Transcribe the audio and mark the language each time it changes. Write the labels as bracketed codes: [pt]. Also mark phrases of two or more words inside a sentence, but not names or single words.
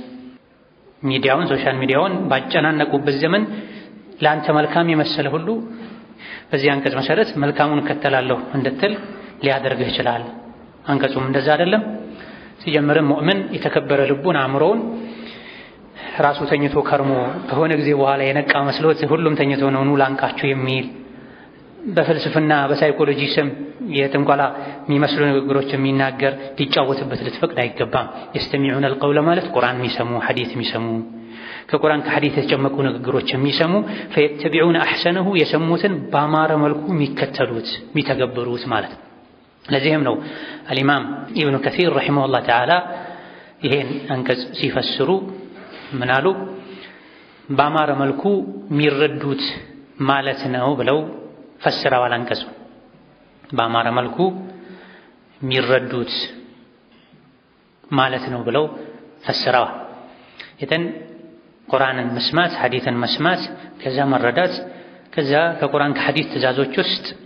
[am] ሚዲያውን ሶሻል ሚዲያውን ባጨናነቁበት ዘመን ለአንተ መልካም የመሰለ ሁሉ በዚህ አንቀጽ መሰረት መልካሙን እከተላለሁ እንድትል ሊያደርግህ ይችላል። አንቀጹም እንደዛ አይደለም። ሲጀምርም ሙእምን የተከበረ ልቡን አእምሮውን ራሱ ተኝቶ ከርሞ ከሆነ ጊዜ በኋላ የነቃ መስሎት ሁሉም ተኝቶ ነው ኑ ላንቃችሁ የሚል በፍልስፍና በሳይኮሎጂ ስም የጥንቆላ የሚመስሉ ንግግሮች የሚናገር ሊጫወትበት ልትፈቅድ አይገባም። [ar] يستمعون القول [am] ማለት ቁርአን የሚሰሙ ሐዲስ የሚሰሙ ከቁርአን ከሐዲስ የተጨመቁ ንግግሮች የሚሰሙ [ar] فيتبعون احسنه [am] የሰሙትን ባማረ መልኩ የሚከተሉት የሚተገብሩት ማለት ነው። ለዚህም ነው [ar] الامام ابن كثير رحمه الله تعالى [am] ይሄን አንቀጽ ሲፈስሩ ምን አሉ? ባማረ መልኩ የሚረዱት ማለት ነው ብለው ፈስረዋል። አንቀጹ ባማረ መልኩ የሚረዱት ማለት ነው ብለው ፈስረዋል። ይተን ቁርአንን መስማት ሐዲስን መስማት ከዛ መረዳት ከዛ ከቁርአን ከሐዲስ ትእዛዞች ውስጥ